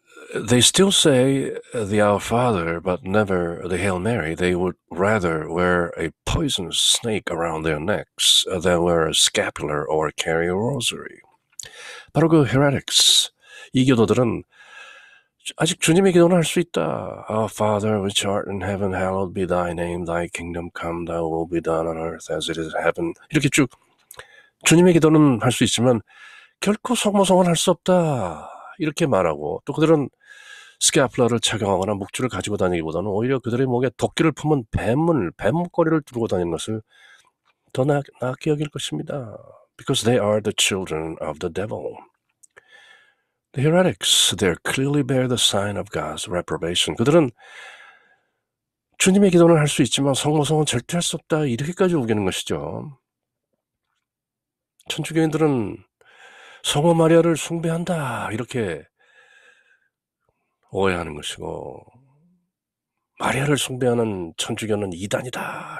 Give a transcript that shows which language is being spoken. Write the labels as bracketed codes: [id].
[en] They still say the Our Father, but never the Hail Mary. They would rather wear a poisonous snake around their necks than wear a scapular or carry a rosary. [ko] 바로 그 [en] heretics, [ko] 이 기도들은 아직 주님의 기도는 할 수 있다. [en] Our Father which art in heaven, hallowed be thy name. Thy kingdom come, thy will be done on earth as it is in heaven. [ko] 이렇게 쭉 주님의 기도는 할 수 있지만 결코 성모성은 할 수 없다. 이렇게 말하고 또 그들은 스캐플러를 착용하거나 묵주를 가지고 다니기보다는 오히려 그들의 목에 도끼를 품은 뱀목걸이를 두르고 다니는 것을 더 낫게 여길 것입니다. [en] Because they are the children of the devil. The heretics, they clearly bear the sign of God's reprobation. [ko] 그들은 주님의 기도는 할 수 있지만 성모성은 절대 할 수 없다. 이렇게까지 우기는 것이죠. 천주교인들은 성모 마리아를 숭배한다. 이렇게 오해하는 것이고 마리아를 숭배하는 천주교는 이단이다.